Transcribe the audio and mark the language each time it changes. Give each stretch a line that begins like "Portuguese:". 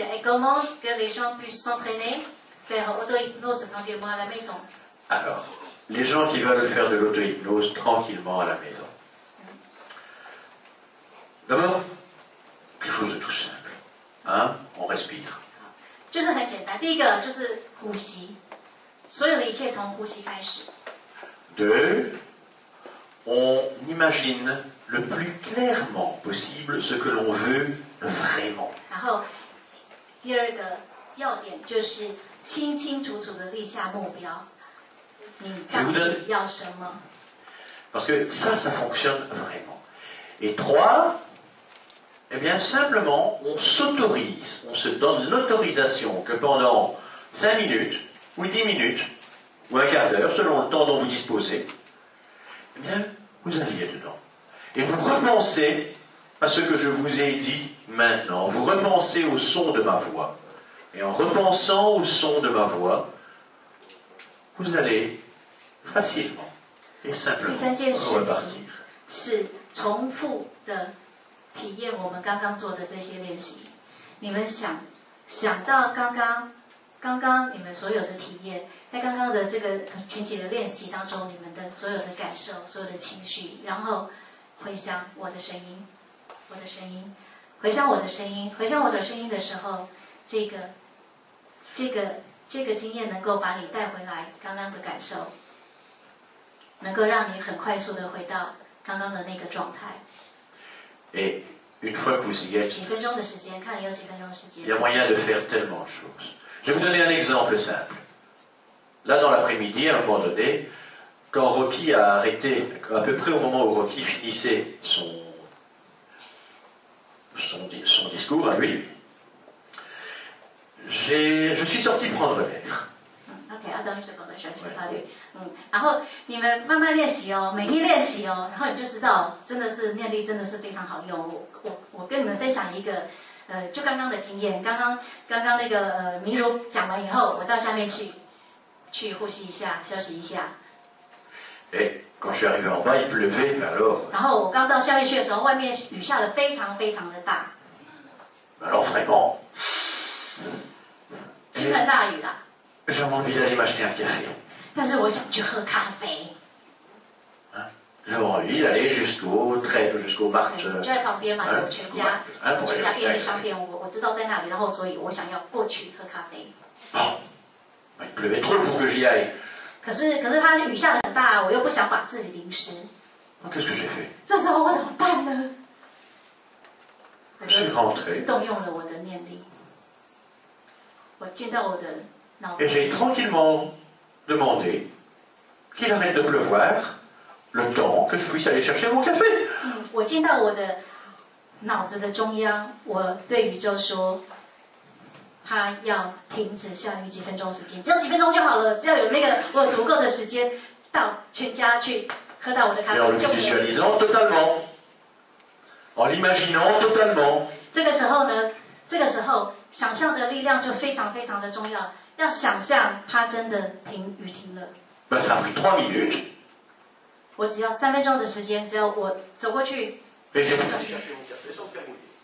French: Et comment que les gens puissent s'entraîner, faire auto-hypnose tranquillement à la maison? Alors, les gens qui veulent faire de l'auto-hypnose tranquillement à la maison. D'abord, quelque chose de tout simple. Hein? On respire.
Chinese: 就是很简单，第一个就是呼吸，所有的一切从呼吸开始。
French: Deux, on imagine le plus clairement possible ce que l'on veut vraiment.
Chinese: 然后第二个要点就是清清楚楚的立下目标，你到底要什么？
French: Parce que ça fonctionne vraiment. Et trois, Eh bien, simplement, on s'autorise, on se donne l'autorisation que pendant 5 minutes, ou 10 minutes, ou un quart d'heure, selon le temps dont vous disposez, eh bien, vous alliez dedans. Et vous repensez à ce que je vous ai dit maintenant. Vous repensez au son de ma voix. Et en repensant au son de ma voix, vous allez facilement et simplement repartir.
Chinese: 是重复的体验我们刚刚做的这些练习。你们想到刚刚你们所有的体验，在刚刚的这个群体的练习当中，你们的所有的感受、所有的情绪，然后回想我的声音，回想我的声音，回想我的声音的时候，这个经验能够把你带回来刚刚的感受，能够让你很快速的回到刚刚的那个状态。
French: Et une fois que vous y êtes,
Chinese: 几分钟的时间，看你有几分钟的时间。
French: il y a moyen de faire tellement de choses. Je vais vous donner un exemple simple. Là, dans l'après-midi, à un moment donné, quand Rocky a arrêté, à peu près au moment où Rocky finissait son discours à lui, je suis sorti prendre l'air.
Chinese: OK， 要等一second，小心法律。然后你们慢慢练习哦，每天练习哦，然后你就知道，真的是念力真的是非常好用。我跟你们分享一个，就刚刚的经验，刚刚那个明如讲完以后，我到下面去呼吸一下，休息一下。
French: Et quand je suis arrivé en bas, il pleuvait, mais alors.
Chinese: 然后我刚到下面去的时候，外面雨下得非常非常的大。
French: Alors vraiment.
Chinese: 倾盆大雨啦。
French: J'ai envie d'aller m'acheter un café.
Chinese: 但是我想去喝咖啡。
French: J'ai envie d'aller jusqu'au bar.
Chinese: 就在旁边嘛，有全家便利商店，我知道在那里，然后所以我想要过去喝咖啡。
French: Oh, il pleuvait trop pour que j'y aille.
Chinese: 可是它雨下得很大，我又不想把自己淋湿。
French: Qu'est-ce que j'ai fait?
Chinese: 这时候我怎么办呢？
French: Je suis rentré.
Chinese: 动用了我的念力，我进到我的脑子
French: Et j'ai tranquillement demandé qu'il arrête de pleuvoir le temps que je puisse aller chercher mon café.
Chinese: 我进到我的脑子的中央，我对宇宙说，他要停止下雨几分钟时间，只有几分钟就好了，只要有我有足够的时间到全家去喝到我的咖啡
French: Et en
Chinese: 就
French: le
Chinese: 可以了。
French: visualisant totalement, en l'imaginant totalement.
Chinese: 这个时候想象的力量就非常非常的重要，要想象它真的雨停了。
French: Ben, ça a pris 3 minutes.
Chinese: 我只要3分钟的时间，只要我走过去，
French: Et j'ai pu chercher mon café sans faire mouiller.